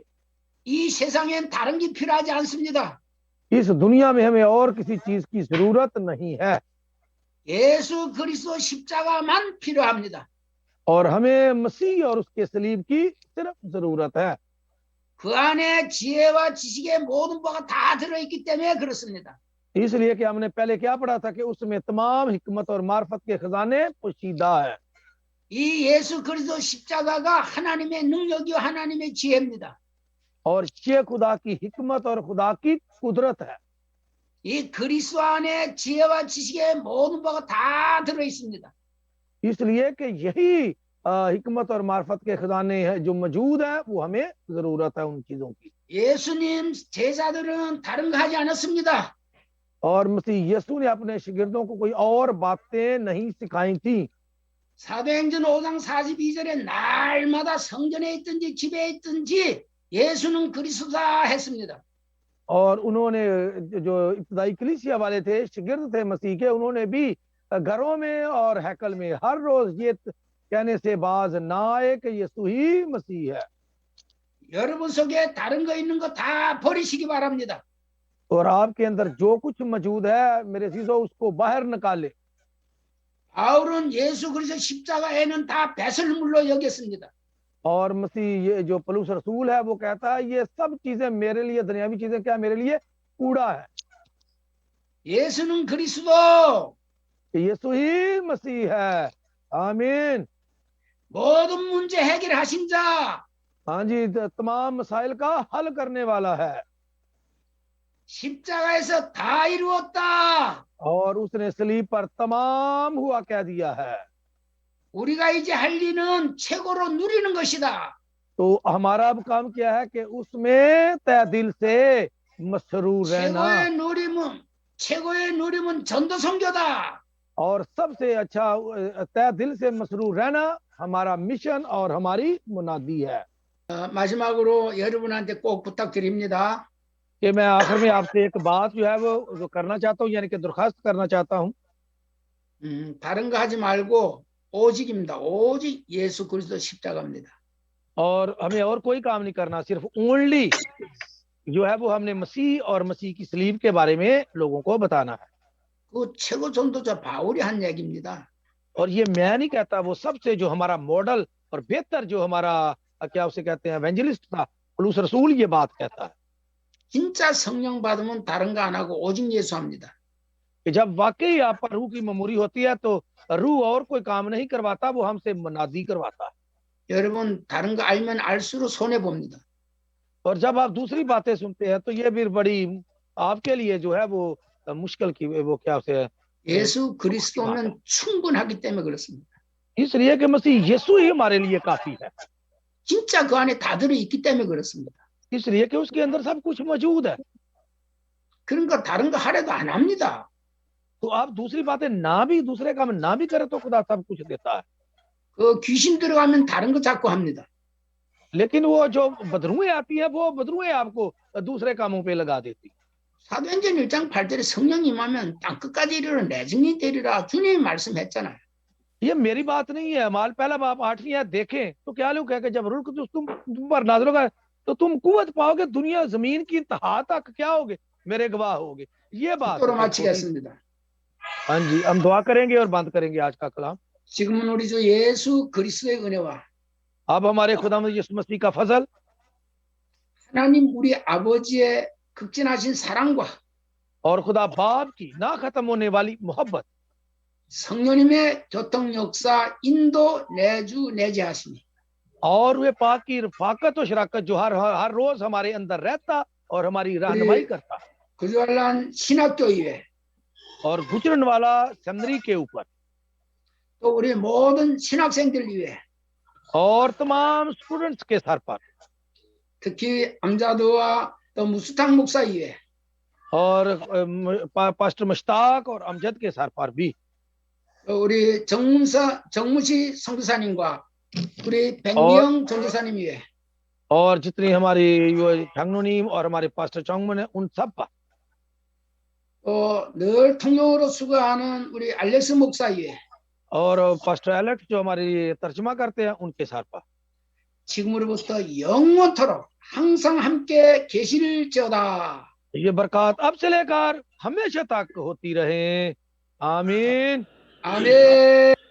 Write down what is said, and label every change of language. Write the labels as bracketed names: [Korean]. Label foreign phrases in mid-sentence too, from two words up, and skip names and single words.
[Korean] 이 세상엔 다른 게 필요하지 않습니다. [Urdu] اس دنیا میں ہمیں اور کسی چیز کی ضرورت نہیں ہے [Korean] 예수 그리스도 십자가만 필요합니다. [Urdu] اور ہمیں مسیح اور اس کی صلیب کی صرف ضرورت ہے. [Korean] 그 안에 지혜와 지식의 모든 바가 다 들어있기 때문에 그렇습니다. [Urdu] اس لیے کہ ہم نے پہلے کیا پڑھا تھا کہ اس میں تمام حکمت اور معرفت کے خزانے پوشیدہ ہے. [Korean] 이 예수 그리스도 십자가가 하나님의 능력이요 하나님의 지혜입니다. [Urdu] اور یہ خدا کی حکمت اور خدا کی قدرت ہے. [Korean] 이 그리스도 안에 지혜와 지식의 모든 바가 다 들어 있습니다. [Urdu] اس لیے کہ یہی حکمت اور معرفت کے خزانے ہیں جو موجود ہے، وہ ہمیں ضرورت ہے ان چیزوں کی. [Korean] 예수님 제자들은 다른 거 하지 않았습니다. [Urdu] اور مسیح یسوع نے اپنے شاگردوں کو کوئی اور باتیں نہیں سکھائی تھی. [Korean] 사도행전 5장 42절에 날마다 성전에 있든지 집에 있든지 예수는 그리스도다 했습니다. [Urdu] اور انہوں نے جو ابتدائی کلیسیا والے تھے، شاگرد تھے مسیح کے، انہوں نے بھی گھروں میں اور ہیکل میں ہر روز یہ کہنے سے باز نہ آئے کہ یسوع ہی مسیح ہے. [Korean] 여러분 속에 다른 거 있는 거 다 버리시기 바랍니다. [Urdu] اور آپ کے اندر جو کچھ موجود ہے میرے چیزوں اس کو باہر نکالے. [Korean] 바울은 예수 그리스도 십자가에는 다 배설물로 여겼습니다. [Urdu] اور مسیح یہ جو پولس رسول ہے وہ کہتا ہے یہ سب چیزیں میرے لیے، دنیاوی چیزیں کیا میرے لیے کوڑا ہے. [Korean] 예수는 그리스도, [Urdu] یسوع ہی مسیح ہے۔ آمین. [Korean] 모든 문제 해결하신 자, [Urdu] ہاں جی، تمام مسائل کا حل کرنے والا ہے [Korean] 십자가에서 다 이루었다. [Urdu] اور اس نے صلیب پر تمام ہوا کہہ دیا ہے. [Korean] 우리가 이제 할 일은 최고로 누리는 것이다. [Urdu] تو ہمارا اب کام کیا ہے کہ اس میں تہہ دل سے مسرور رہنا, [Korean] 최고의 누림은 전도 선교다. [Urdu] اور سب سے اچھا تہہ دل سے مسرور رہنا ہمارا مشن اور ہماری منادی ہے. [Korean] 마지막으로 여러분한테 꼭 부탁드립니다. [Urdu] کہ میں آخر میں آپ سے ایک بات جو ہے وہ جو کرنا چاہتا ہوں، یعنی کہ درخواست کرنا چاہتا ہوں. [Korean] 다른 거 하지 말고 오직입니다. 오직 예수 그리스도 십자가입니다. [Urdu] اور ہمیں اور کوئی کام نہیں کرنا، صرف اونلی جو ہے وہ ہم نے مسیح اور مسیح کی صلیب کے بارے میں لوگوں کو بتانا ہے. [Korean] 그 최고 전도자 바울이 한 얘기입니다. [Urdu] اور یہ میں نہیں کہتا، وہ سب سے جو ہمارا ماڈل اور بہتر جو ہمارا کیا اسے کہتے ہیں ایونجلسٹ تھا، پولس رسول یہ بات کہتا ہے [Korean] 진짜 성령 받으면 다른 거 안 하고 오직 예수 합니다. [Urdu] کہ جب واقعی آپ پر روح کی معموری ہوتی ہے تو روح اور کوئی کام نہیں کرواتا، وہ ہم سے منادی کرواتا ہے. [Korean] 여러분 다른 거 알면 알수록 손해 봅니다. [Urdu] اور جب آپ دوسری باتیں سنتے ہیں تو یہ بھی بڑی آپ کے لیے جو ہے وہ مشکل کی وہ کیا اسے [Korean] 예수 그리스도면 충분하기 때문에 그렇습니다. [Urdu] اس لیے کہ مسیح یسوع ہی ہمارے لیے کافی ہے, [Korean] 진짜 그 안에 다 들어있기 때문에 그렇습니다. [Urdu] اس لیے کہ اس کے اندر سب کچھ موجود ہے. [Korean] 그러니까 다른 거 하려도 안 합니다. [Urdu] تو آپ دوسری باتیں نہ بھی، دوسرے کام نہ بھی کرے تو خدا سب کچھ دیتا ہے. [Korean] 그 귀신 들어가면 다른 거 자꾸 합니다. [Urdu] لیکن وہ جو بدروحیں آتی ہے وہ بدروحیں آپ کو دوسرے کاموں پہ لگا دیتی. [Korean] 사도행전 1장 8절에 성령이 임하면 땅 끝까지 이르러 내 증인이 되리라 주님이 말씀했잖아요. [Urdu] یہ میری بات نہیں ہے. مال پہلا باپ 8ویں آیت دیکھیں تو کیا لوگ کہہ کے جب روح قدس تم پر نازل ہوگا تو تم قوت پاؤگے، دنیا زمین کی انتہا تک کیا ہوگے، میرے گواہ ہوگے. یہ بات [Korean] 또 마치겠습니다. [Urdu] ہاں جی، ہم دعا کریں گے اور بند کریں گے آج کا کلام. [Korean] 지금은 우리 주 예수 그리스도의 은혜와 [Urdu] اب ہمارے خداوند یسوع مسیح کا فضل [Korean] 하나님 우리 아버지의 극진하신 사랑과 [Urdu] اور خدا باپ کی نہ ختم ہونے والی محبت, [Korean] 성령님의 교통 역사 인도 내주 내재하시니 [Urdu] اور وے پاک کی رفاقت اور شراکت جو ہر روز ہمارے اندر رہتا اور ہماری رہنمائی کرتا, [Korean] 구조환란 신학교의회 [Urdu] اور گجرن والا سیمنری کے اوپر [Korean] 또 우리 모든 신학생들 위해 [Urdu] اور تمام سٹوڈنٹس کے سر پر, [Korean] 특히 암자드와 또 무스탕 목사 위해 [Urdu] اور پاسٹر مشتاق اور امجد کے سر پر بھی, [Korean] 또 우리 정무시 선교사님과 우리 백미영 전도사님 위해 [Urdu] اور جتنی ہماری 장로님 اور ہمارے پاسٹر چونگمن ہے ان سب پر, [Korean] 또 늘 통역으로 수고하는 우리 알렉스 목사 위해 [Urdu] اور پاسٹر ایلیکس جو ہماری ترجمہ کرتے ہیں ان کے سر پر [Korean] 지금으로부터 영원토록 항상 함께 계실지어다. [Urdu] یہ برکت اب سے لے کر ہمیشہ تک ہوتی رہے. आमीन। [Korean] 아멘.